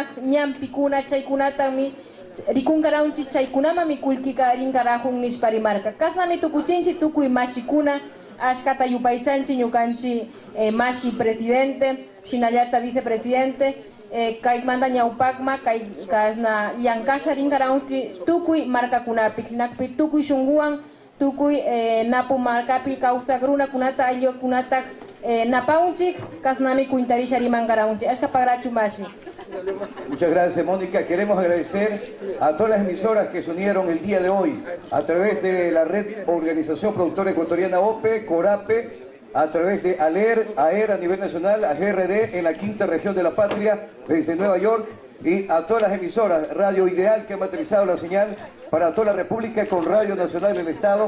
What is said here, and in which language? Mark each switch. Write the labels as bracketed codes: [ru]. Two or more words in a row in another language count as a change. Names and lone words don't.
[qu] ñampi kuna chaykunatami rikungaranchi chaykunama mikulkika rinkarajun nishparimarka kasnami tukuchinchi tukuy mashikuna ashkata yupaychanchi ñukanchi mashi presidente shinallata vicepresidente kay manda ñawpakma kay kasna llankasha rinkaranchi tukuy markakunapi chinakpi tukuy shunguwan tukuy napu markapi kawsak runakunata ayllukunata napaunchik kasnami kuintarisha rimankaranchi ashka pagrachu mashi. [es] Muchas gracias, Mónica. Queremos agradecer a todas las emisoras que se unieron el día de hoy a través de la Red Organización Productora Ecuatoriana OPE, CORAPE, a través de ALER, AER a nivel nacional, a GRD en la quinta región de la patria, desde Nueva York, y a todas las emisoras, Radio Ideal que han materializado la señal para toda la República con Radio Nacional del Estado.